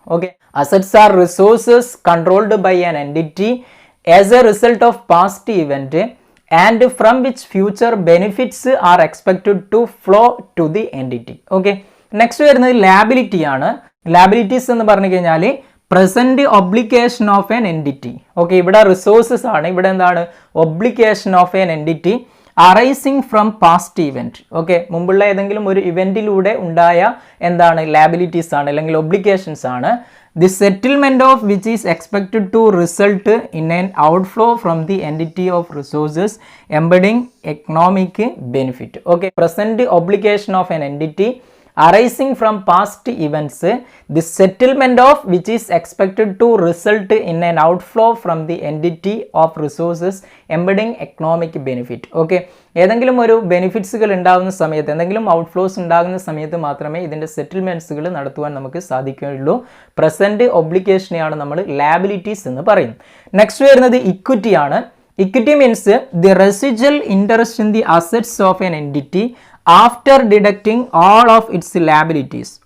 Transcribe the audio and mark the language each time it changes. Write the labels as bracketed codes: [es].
[en] Okay, assets are resources controlled by an entity as a result of past event and from which future benefits are expected to flow to the entity. [ml] Okay, next വരുന്നത് liability ആണ്. Liabilities എന്ന് പറഞ്ഞു കഴിഞ്ഞാൽ [en] Present obligation of an entity. [ml] Okay, ഇവിടെ resources ആണ്, ഇവിടെ എന്താണ് [en] Obligation of an entity arising from past event. [ml] Okay, മുമ്പുള്ള ഏതെങ്കിലും ഒരു ഇവന്റിലൂടെ ഉണ്ടായ എന്താണ് ലാബിലിറ്റീസ് ആണ് അല്ലെങ്കിൽ ഒബ്ലിഗേഷൻസ് ആണ്. [en] The settlement of which is expected to result in an outflow from the entity of resources embedding economic benefit. Okay, present obligation of an entity arising from past events, the settlement of which is expected to result in an outflow from the entity of resources embedding economic benefit. [ml] Okay, ഏതെങ്കിലും ഒരു ബെനിഫിറ്റ്സുകൾ ഉണ്ടാകുന്ന സമയത്ത്, എന്തെങ്കിലും outflows ഉണ്ടാകുന്ന സമയത്ത് മാത്രമേ ഇതിൻ്റെ സെറ്റിൽമെൻറ്റ്സുകൾ നടത്തുവാൻ നമുക്ക് സാധിക്കുകയുള്ളൂ. പ്രസൻറ്റ് ഒബ്ലിഗേഷനെയാണ് നമ്മൾ ലാബിലിറ്റീസ് എന്ന് പറയുന്നത്. നെക്സ്റ്റ് വരുന്നത് ഇക്വിറ്റി ആണ്. [en] Equity means the residual interest in the assets of an entity after deducting all of its liabilities.